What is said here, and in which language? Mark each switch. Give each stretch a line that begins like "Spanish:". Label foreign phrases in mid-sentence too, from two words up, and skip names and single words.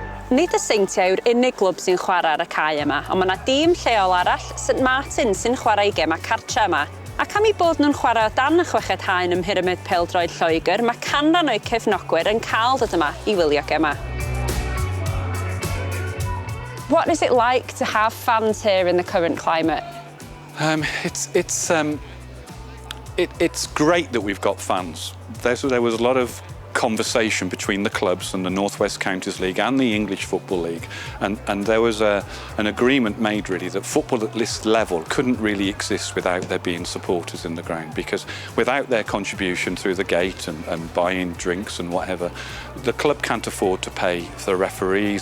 Welsh: Nid y Seintiau yw'r unig glwb sy'n chwarae ar y cae yma, ond mae yna dîm lleol arall, St Martin, sy'n chwarae i gemau cartre yma. Ac am ei bod nhw'n chwarae o dan y chweched haen ym Mhyrymid Pêl-droed Lloegr, mae canran o'i cefnogwyr yn cael dod yma i wylio gemau.
English: What is it like to have fans here in the current climate? It's great that we've got fans. There was a lot of conversation between the clubs and the North West Counties League and the English Football League, and there was an agreement made really that football at this level couldn't really exist without there being supporters in the ground, because without their contribution through the gate and buying drinks and whatever, the club can't afford to pay for the referees.